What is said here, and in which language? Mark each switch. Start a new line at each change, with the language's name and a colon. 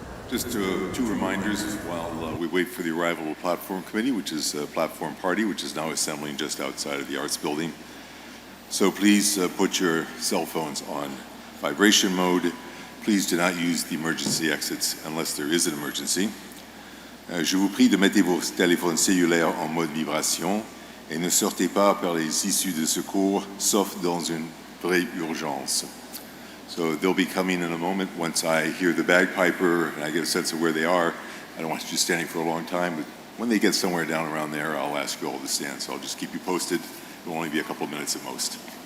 English: Just 2 reminders while we wait for the arrival of the platform committee, which is a platform party, which is now assembling just outside of the arts building. So please put your cell phones on vibration mode. Please do not use the emergency exits unless there is an emergency.
French: Je vous prie de mettre vos téléphones cellulaires en mode vibration et ne sortez pas par les issues de secours, sauf dans une vraie urgence.
English: So they'll be coming in a moment once I hear the bagpiper and I get a sense of where they are. I don't want you just standing for a long time, but when they get somewhere down around there, I'll ask you all to stand. So I'll just keep you posted. It'll only be a couple of minutes at most.